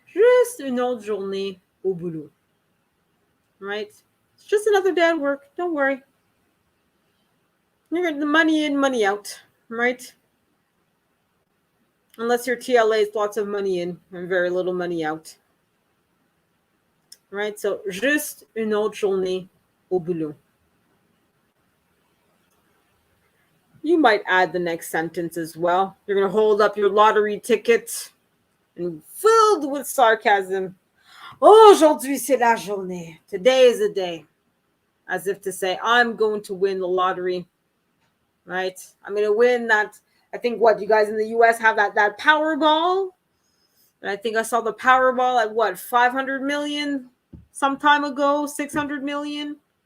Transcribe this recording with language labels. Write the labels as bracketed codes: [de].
[fr] Juste une autre journée au boulot. [en] Right? It's just another day at work. Don't worry. You're getting the money in, money out. Right? Unless your TLA is lots of money in and very little money out. Right? [fr] So, juste une autre journée au boulot. [en] You might add the next sentence as well. You're going to hold up your lottery ticket and filled with sarcasm. [fr] Aujourd'hui, c'est la journée. [en] Today is the day. As if to say, I'm going to win the lottery. Right? I'm going to win that. I think you guys in the US have that Powerball. And I think I saw the Powerball at 500 million some time ago, 600 million.